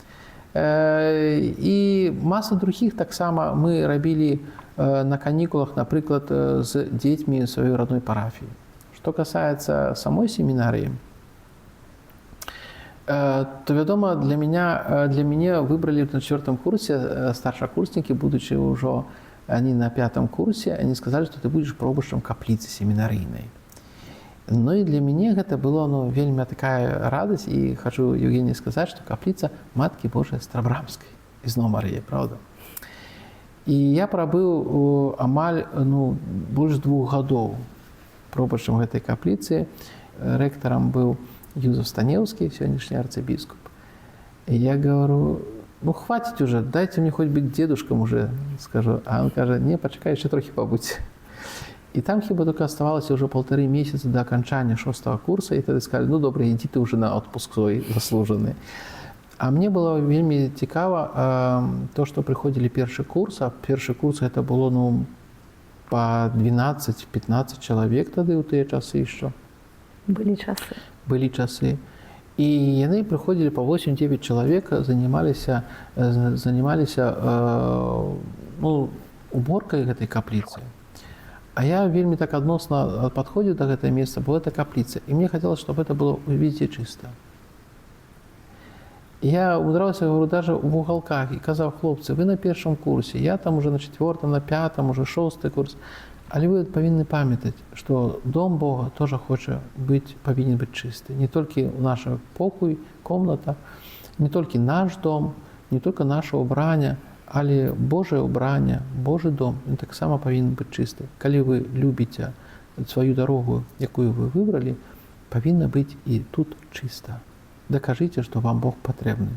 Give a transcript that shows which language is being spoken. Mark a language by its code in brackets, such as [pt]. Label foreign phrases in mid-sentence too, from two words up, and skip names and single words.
[be] І маса другіх таксама мы рабілі на канікулах, напрыклад, з дзецьмі сваёй родной парафіі. Што касаецца самой семінарыі, то, вядома, для мяне выбралі на 4-м курсе старшакурснікі, будучы ўжо они на 5-м курсе, они сказалі, што ты будзеш пробашчам капліцы семінарыйнай. Ну і для мяне гэта было вельмі такая радасць, і хачу Евгении сказаць, што капліца Маткі Божай Старабрамскай ізноў Марыі, правда? І я прабыў амаль больш 2 гадоў пробашчам гэтай капліцы. Рэктарам быў Юзеф Станеўскі, сённяшні арцыбіскуп. [ru] І я говорю, хватит уже, дайте мне хоть быть дедушком уже, скажу. [be] А он кажа, не, пачакай, яшчэ трохі пабудзь. І там хіба [ru] только оставалося уже 1,5 месяца до окончания 6-го курса, і тады сказали, добре, иди ты уже на отпуск свой заслуженный. [be] А мне было вельмі цікава то, што прыходзілі першы курс, а першы курс это было по 12-15 чалавек тады ў тыя часы яшчэ. Былі часы. Былі часы. І яны прыходзілі по 8-9 чалавек, занималіся уборкай гэтай капліцы. А я вельмі так адносна падходзіў да гэтага месца, бо гэта капліца. І мне хацелася, [ru] чтобы это было везде чисто. [be] Я умудраўся, говорю, [ru] даже в уголках [be] і казав, хлопцы, вы на першым курсе, я там уже на 4-м, на 5-м, уже 6-й курс. Але вы павінны памятаць, што дом Бога тоже павінен быць чысты. Не толькі наш покой, комната, не толькі наш дом, не толькі наша ўбрання, але Божае ўбранне, Божы дом, ён таксама павінен быць чысты. Калі вы любіце сваю дарогу, якую вы выбралі, павінна быць і тут чыста. Дакажыце, што вам Бог патрэбны.